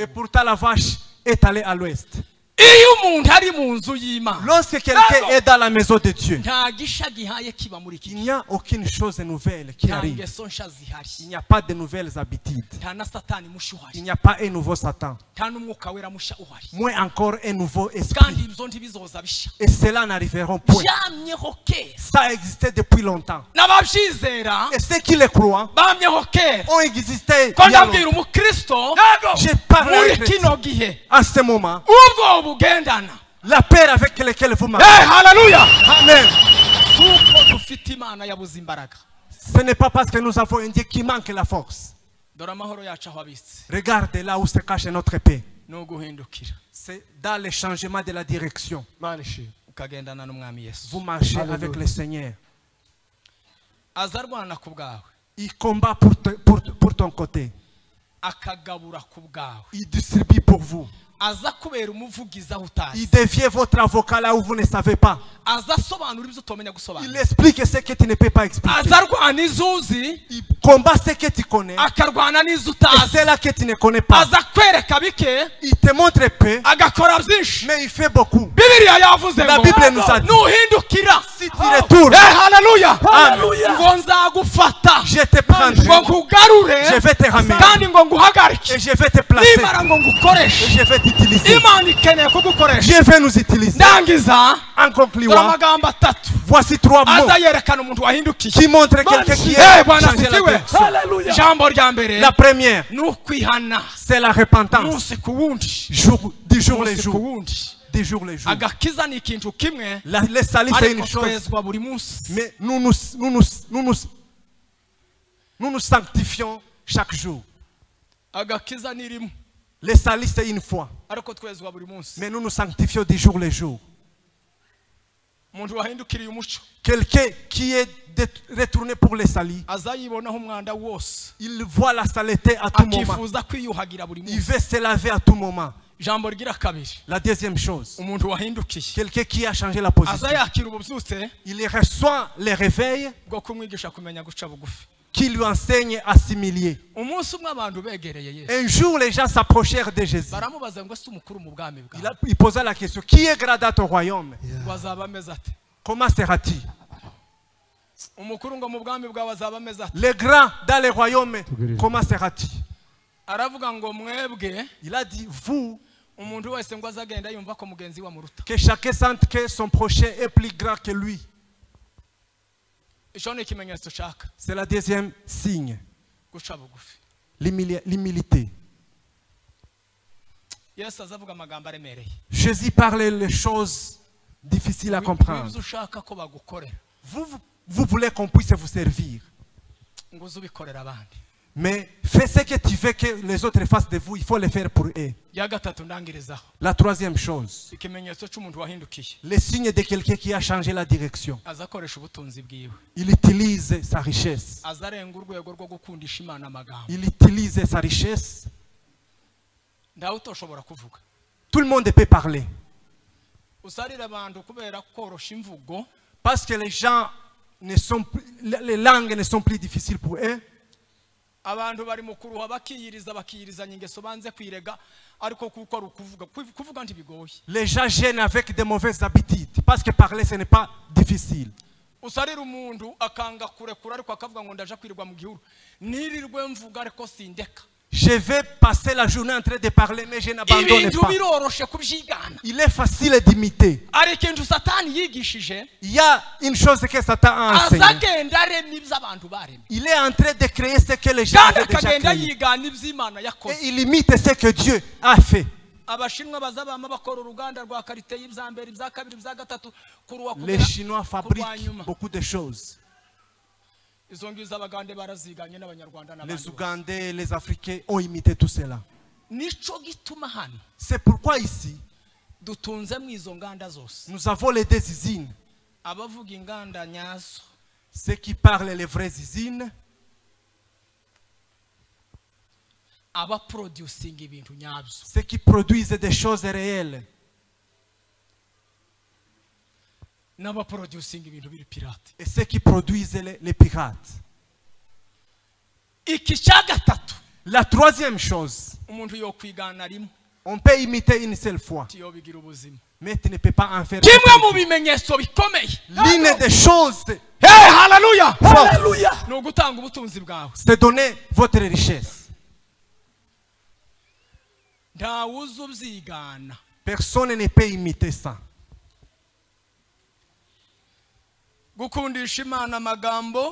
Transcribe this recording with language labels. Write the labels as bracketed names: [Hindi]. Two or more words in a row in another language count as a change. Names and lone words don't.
[French] pourtant la vache est allée à l'ouest. [Rundi] iyo umuntu ari mu nzu y'Imana [French] Lorsque quelqu'un est dans la maison de Dieu, [Rundi] nta gisha gihaye kiba muri iki [French] il n'y a aucune chose nouvelle qui [Rundi] nta [French] arrive. [Rundi] ngeso nsha zihari [French] Il n'y a pas de nouvelles habitudes. [Rundi] nta na satani musha [French] Il [Rundi] uhari [French] n'y a pas un nouveau Satan. [Rundi] nta n'umwuka wera musha uhari [French] Moins encore un nouveau [Rundi] kandi [French] esprit. [Rundi] ibyo ntibizoza bisha [French] Et cela n'arriveront point. [Rundi] byamyeho kera [French] Ça existait depuis longtemps. [Rundi] n'ababyizera [French] Et ceux qui le croient [Rundi] bamyeho kera [French] ont existé. [Rundi] ko [French] il y a [Rundi] ndabwira [French] longtemps. [Rundi] umukristo [French] Je parle [Rundi] muri [French] à un chrétien. [Rundi] kino gihe [French] À ce moment, [Rundi] ubwo bugendana [French] la paix avec laquelle vous marchez. [Rundi] haleluya [French] Amen. [Rundi] kuko dufite imana yabuze imbaraga [French] Ce n'est pas parce que nous avons un Dieu qui manque la force. [Rundi] dore amahoro yacu aho abitse [French] Regardez là où se cache notre paix. [Rundi] ni uguhindukira [French] C'est dans le changement de la direction. [Rundi] mana ishimwe ukagendana n'umwami yesu [French] Vous marchez Alléluia. avec le Seigneur. [Rundi] aza arwana ku bwawe [French] Il combat pour ton côté. [Rundi] akagabura ku bwawe [French] Il distribue pour vous. [Rundi] aza kubera umuvugizi aho utazi [French] Il devient votre avocat là où vous ne savez pas. [Rundi] aza asobanura ibyo utomenya [French] Il [Rundi] gusobanura [French] explique ce que tu ne peux pas expliquer. [Rundi] aza arwana izo uzi [French] Il combat ce que tu connais. [Rundi] akarwana n'izo [French] Et [Rundi] utazi [French] c'est là que tu ne connais pas. [Rundi] aza kwereka bike [French] Il te montre peu, [Rundi] agakora byinshi [French] mais il fait beaucoup. [Rundi] bibiliya yavuze [French] La [Rundi] ngo [French] Bible nous a dit, [Rundi] nuhindukira [French] si tu retournes, [Rundi] haleluya [French] Amen. [Rundi] ngo nzagufata [French] je te prendrai, [Rundi] ngo nkugarure [French] je vais te ramener [Rundi] kandi ngo nguhagarike [French] et je vais te placer [Rundi] nimara ngo [French] et [Rundi] ngukoreshe [French] je vais t'utiliser. [Rundi] imana ikeneye kugukoresha [French] Dieu veut nous utiliser. [Rundi] ndangiza [French] En [Rundi] dore [French] concluant, [Rundi] amagambo atatu [French] voici 3 mots [Rundi] aza yerekana umuntu wahindukiye [French] qui montrent quelqu'un qui [Swahili] Bwana [French] a changé la [Swahili] asifiwe [French] direction. [Rundi] ijambo rya mbere [French] La première, [Rundi] ni ukwihana [French] c'est la repentance. [Rundi] umunsi ku wundi [French] Du jour les [Rundi] umunsi ku [French] jours. [Rundi] wundi [French] Du jour les jours. [Rundi] agakiza ni ikintu kimwe [French] Le salut c'est [Rundi] ariko [French] une chose, [Rundi] twezwa buri munsi [French] mais nous nous sanctifions chaque jour. [Rundi] agakiza ni rimwe [French] Le salut c'est une fois, [Rundi] ariko twezwa buri munsi [French] mais nous nous sanctifions du jour les jours. [Rundi] umuntu wahindukiriye umuco [French] Quelqu'un qui est retourné pour le salut, [Rundi] aza yibonaho umwanda wose [French] il voit la saleté à tout moment. [Rundi] akifuza kwiyuhagira buri [French] Il [Rundi] munsi [French] veut se laver à tout moment. [Rundi] ijambo rigira kabiri [French] La deuxième chose, [Rundi] umuntu wahindukiye [French] quelqu'un qui a changé la [Rundi] aza [French] position, [Rundi] yakira ububyutse [French] il reçoit les réveils [Rundi] bwo kumwigisha kumenya guca bugufi [French] qui lui enseignent à s'humilier. [Rundi] umunsi umwe abantu begereye yesu [French] Un jour, les gens s'approchèrent de Jésus. [Rundi] baramubaza ngo ese umukuru mu bwami bwawe [French] Il posa la question, qui est gradé au royaume? [Rundi] ngo azaba ameze ate [French] Comment sera-t-il? [Rundi] umukuru ngo mu bwami bwawe azaba ameze ate [French] Le grand dans le royaume, comment sera-t-il? [Rundi] aravuga ngo mwebwe [French] Il a dit, vous, [Rundi] umuntu wese ngo azagenda yumva ko mugenzi we amuruta [French] que chacun sente que son prochain est plus grand que lui. [Rundi] icyo ni ikimenyetso ushaka [French] C'est la deuxième signe, [Rundi] guca bugufi [French] l'humilité. [Rundi] yesu azavuga amagambo aremereye [French] Jésus parlait les choses difficiles à comprendre. [Rundi] ibyo ushaka ko bagukorera [French] Vous voulez qu'on puisse vous servir, [Rundi] ngo uze ubikorera abandi [French] mais fais ce que tu veux que les autres fassent de vous, il faut le faire pour eux. [Rundi] ya gatatu ndangirizaho [French] La troisième chose, [Rundi] ikimenyetso cy'umuntu wahindukiye [French] le signe de quelqu'un qui a changé la direction. [Rundi] azakoresha ubutunzi bwiwe [French] Il utilise sa richesse. [Rundi] azarenga urwego rwo gukundisha imana amagambo [French] Il utilise sa richesse. [Rundi] ntawe utoshobora kuvuga [French] Tout le monde peut parler. [Rundi] usarira abantu kubera korosha imvugo [French] Parce que les gens ne sont plus, les langues ne sont plus difficiles pour eux. [Rundi] abantu bari mu kuruha bakiyirizanya ingeso banze kwirega ariko kuko ari kuvuga ntibigoye [French] Les gens gênent avec de mauvaises habitudes. Parce que parler, ce n'est pas difficile. [Rundi] usarira umuntu akanga kurekura ariko akavuga ngo ndaje kwirirwa mu gihuru nirirwe mvuga ariko sindeka [French] Je vais passer la journée en train de parler, mais je n'abandonne [Rundi] ibintu [French] pas. [Rundi] biroroshe kubyigana [French] Il est facile d'imiter. [Rundi] ari ikintu satani yigishije [French] Il y a une chose que Satan a enseigné. [Rundi] azagenda arema ibyo abantu baremye [French] Il est en train de créer ce que les gens [Rundi] kandi [French] avaient déjà [Rundi] akagenda [French] créé. [Rundi] yigana iby'imana yakoze [French] Et il imite ce que Dieu a fait. [Rundi] abashinwa bazabama bakora uruganda rwa karite y'ibya mbere ibya kabiri ibya gatatu kuruwa [French] Les Chinois fabriquent [Rundi] nyuma [French] beaucoup de choses. [Rundi] izo ngizo abagande baraziganye n'abanyarwanda [French] Les [Rundi] n'abandi bose. [French] Ougandais, les Africains ont imité tout cela. [Rundi] nico gituma hano [French] C'est pourquoi ici, [Rundi] dutunzemo izo nganda zose [French] nous avons les deux usines. [Rundi] abavuga inganda nyazo [French] Ceux qui parlent les vraies usines, [Rundi] abaproducinga ibintu nyabyo [French] ceux qui produisent des choses réelles, [Rundi] n'abaproducinga ibintu biri pirate [French] et ceux qui produisent les pirates. [Rundi] iki cya gatatu [French] La troisième chose, [Rundi] umuntu yo kwigana rimwe [French] on peut imiter une seule fois, [Rundi] tiyo bigira ubuzima [French] mais tu ne peux pas en faire. [Rundi] kimwe mu bimenyetso bikomeye [French] L'une des choses, [Rundi] hey haleluya [French] Haleluya. [Rundi] ni ugutanga ubutunzi bwawe [French] c'est donner votre richesse. [Rundi] ntawe uzi ubyigana [French] Personne ne peut imiter ça. [Rundi] gukundisha imana amagambo